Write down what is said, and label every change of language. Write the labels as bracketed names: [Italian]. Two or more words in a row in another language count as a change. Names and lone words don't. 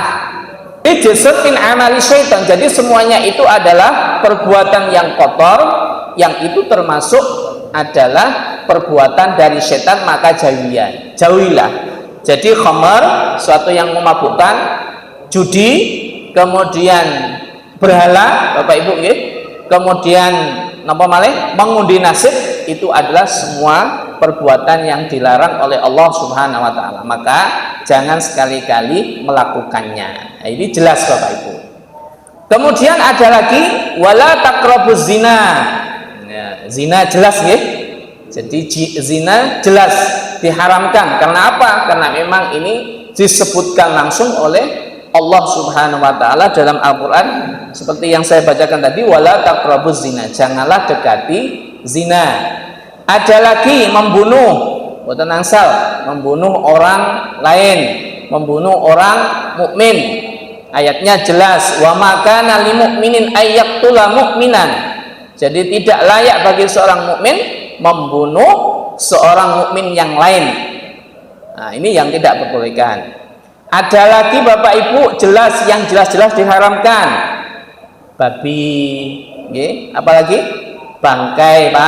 [Arabic] رجس من عمل الشيطان. [Indonesian] Jadi semuanya itu adalah perbuatan yang kotor, yang itu termasuk adalah perbuatan dari setan, maka jauhilah. Jadi khamar, suatu yang memabukkan, judi, kemudian berhala, Bapak Ibu nggih, kemudian [Javanese] napa malih [Indonesian] mengundi nasib, itu adalah semua perbuatan yang dilarang oleh Allah [Arabic] سبحانه وتعالى. [Indonesian] Maka jangan sekali-kali melakukannya. Nah, ini jelas Bapak Ibu. Kemudian ada lagi [Arabic] ولا تقربوا الزنا. [Indonesian] Ya, zina jelas nggih. Jadi zina jelas diharamkan. Karena apa? Karena memang ini disebutkan langsung oleh Allah [Arabic] سبحانه وتعالى [Indonesian] dalam Al-Qur'an seperti yang saya bacakan tadi, [Arabic] ولا تقربوا الزنا, [Indonesian] janganlah dekati zina. Ada lagi membunuh, [Javanese] boten angsal, [Indonesian] membunuh orang lain, membunuh orang mukmin. Ayatnya jelas, [Arabic] وما كان لمؤمن أن يقتل مؤمنا. [Indonesian] Jadi tidak layak bagi seorang mukmin membunuh seorang mukmin yang lain. Nah, ini yang tidak diperbolehkan. Ada lagi Bapak Ibu jelas yang jelas-jelas diharamkan. babi, nggih. Apalagi bangkai, Pak.